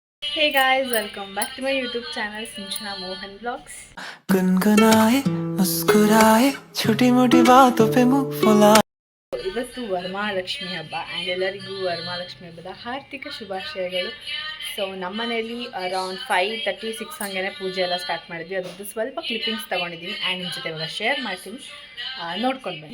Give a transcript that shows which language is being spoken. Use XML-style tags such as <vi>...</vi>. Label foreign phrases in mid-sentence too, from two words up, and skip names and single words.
<en>Hey guys, welcome back to my YouTube channel Sinchana Mohan Vlogs.</en> <hi>गुनगुनाए मुस्कुराए छोटी मोटी बातों पे मुंह फुला</hi> <kn>ಇವತ್ತು ವರಮಹಾಲಕ್ಷ್ಮಿ ಹಬ್ಬ ಆ್ಯಂಡ್ ಎಲ್ಲರಿಗೂ ವರಮಹಾಲಕ್ಷ್ಮಿ ಹಬ್ಬದ ಹಾರ್ದಿಕ ಶುಭಾಶಯಗಳು. ಸೊ ನಮ್ಮ ಮನೆಯಲ್ಲಿ ಅರೌಂಡ್ 5:36 ಹಂಗೆ ಪೂಜೆ ಎಲ್ಲ ಸ್ಟಾರ್ಟ್ ಮಾಡಿದ್ವಿ. ಅದ್ರದ್ದು ಸ್ವಲ್ಪ ಕ್ಲಿಪ್ಪಿಂಗ್ಸ್ ತೊಗೊಂಡಿದ್ದೀನಿ ಆ್ಯಂಡ್ ನಿಮ್ಮ ಜೊತೆ ಇವಾಗ ಶೇರ್ ಮಾಡ್ತೀನಿ, ನೋಡ್ಕೊಂಡು ಬನ್ನಿ.</kn>